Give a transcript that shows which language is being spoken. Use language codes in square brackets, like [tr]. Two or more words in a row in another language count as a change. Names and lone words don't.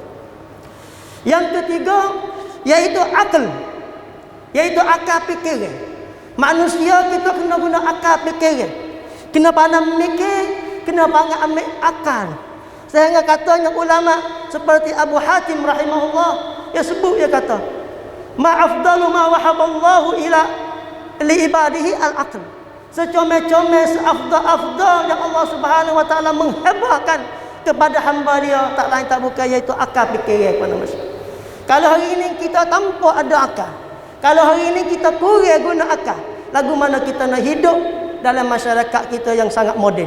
[ms] Yang ketiga iaitu akal, iaitu akal fikiran. Manusia kita kena guna akal fikiran, kena pandai mikir, kena pandai ambil akal. Sehingga katanya ulama seperti Abu Hatim rahimahullah, dia sebut, dia kata, [ar] ما أفضل ما وهبه الله إلى لعباده العقل. [ms] Secomel-comel, seafdal-afdal yang Allah Subhanahu wa taala menghebahkan kepada hamba dia, tak lain tak bukan iaitu akal fikiran kepada manusia. Kalau hari ini kita tanpa ada akal, kalau hari ini kita kurang guna akal, lagu mana kita nak hidup dalam masyarakat kita yang sangat moden?